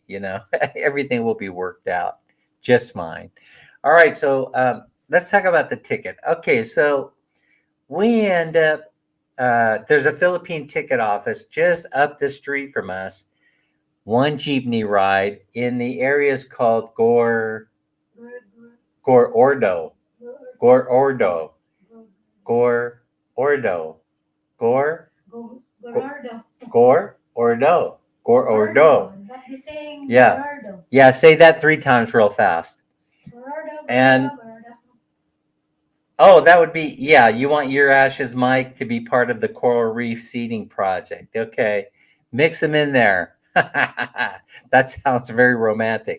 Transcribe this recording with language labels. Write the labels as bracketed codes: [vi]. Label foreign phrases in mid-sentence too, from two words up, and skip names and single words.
[en] Everything will be worked out just fine. All right, so let's talk about the ticket. Okay, so we end up. There's a Philippine ticket office just up the street from us. One jeepney ride in the area is called Gore Ordo. Gore Ordo. Gore Ordo. Gore Gore Ordo. Gore Ordo. Yeah. Yeah, say that 3 times real fast. And oh, that would be, yeah, you want your ashes, Mike, to be part of the Coral Reef Seeding Project. Okay. Mix them in there. That sounds very romantic.